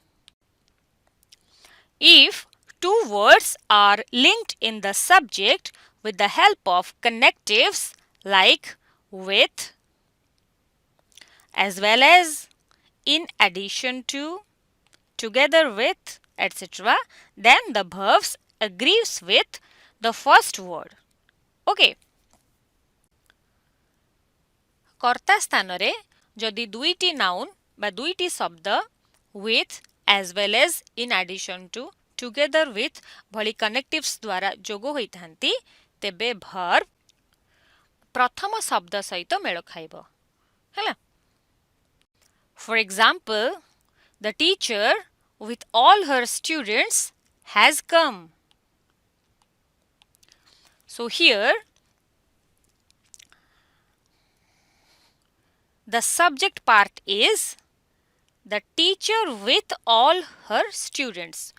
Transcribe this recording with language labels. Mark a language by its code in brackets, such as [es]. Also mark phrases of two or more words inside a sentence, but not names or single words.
[en] If two words are linked in the subject with the help of connectives like with, as well as, in addition to, together with, etc., then the verbs agrees with the first word. [or] Okay. କର୍ତ୍ତା ସ୍ଥାନ ରେ ଯଦି ଦୁଇଟି ନାଉନ ବା ଦୁଇଟି ଶବ୍ଦ [en] with, as well as, in addition to, together with [or] ଭଳି କନେକ୍ଟିଭସ ଦ୍ୱାରା ଯୋଗ ହୋଇଥାନ୍ତି ତେବେ verb ପ୍ରଥମ ଶବ୍ଦ ସହିତ ମେଳ ଖାଇବ ହେଲା. [en] For example, the teacher with all her students has come. So here the subject part is the teacher with all her students.